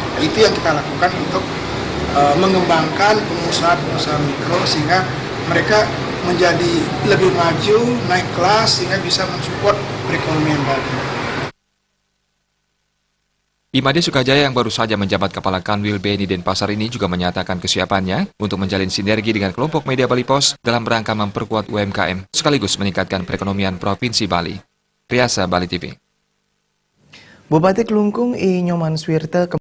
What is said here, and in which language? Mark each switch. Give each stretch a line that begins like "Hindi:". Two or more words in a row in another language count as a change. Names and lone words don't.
Indonesian: Nah, itu yang kita lakukan untuk mengembangkan pengusaha-pengusaha mikro sehingga mereka menjadi lebih maju, naik kelas sehingga bisa mensupport perekonomian Bali. Imade Sukajaya yang baru saja menjabat Kepala Kanwil BNI Denpasar ini juga menyatakan kesiapannya untuk menjalin sinergi dengan kelompok media Bali Pos dalam rangka memperkuat UMKM sekaligus meningkatkan perekonomian Provinsi Bali. Riasa Bali TV. Bupati Kelungkung I Nyoman Swirte